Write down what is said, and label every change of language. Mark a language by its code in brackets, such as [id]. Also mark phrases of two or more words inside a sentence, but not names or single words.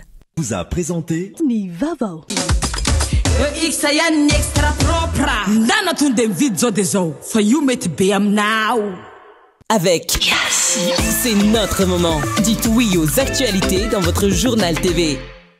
[fr] Vous a présenté [mg] ny vavao Xa ihany ny [fr] extra propre [mg] ndana tonde mividy zao dia zao fa io mety be aminao. [fr] Avec Yassi, c'est notre moment. Dites oui aux actualités dans votre journal TV.